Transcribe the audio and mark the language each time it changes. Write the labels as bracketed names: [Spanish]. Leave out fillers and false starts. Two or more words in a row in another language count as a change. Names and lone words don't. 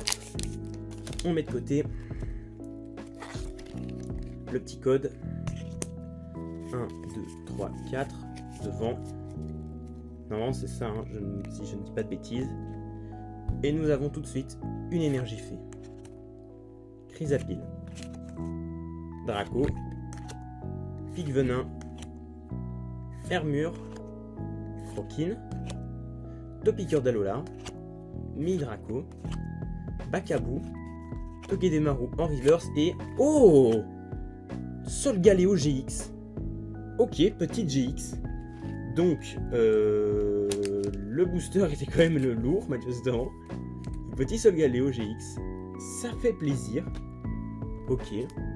[French] On met de côté le petit code. 1, 2, 3, 4. Devant. Normalement c'est ça, hein, si je ne dis pas de bêtises. Et nous avons tout de suite une énergie fée. Chrysapile. Draco. Pic Venin. Hermure. Croquine. Topiqueur d'Alola. Mi-Draco. Bakabou. Togedemaru en reverse et... Oh! Solgaleo GX. Ok, petite GX. Donc, le booster était quand même le lourd, manifestement. Petit Solgaleo GX. Ça fait plaisir. Ok, nice.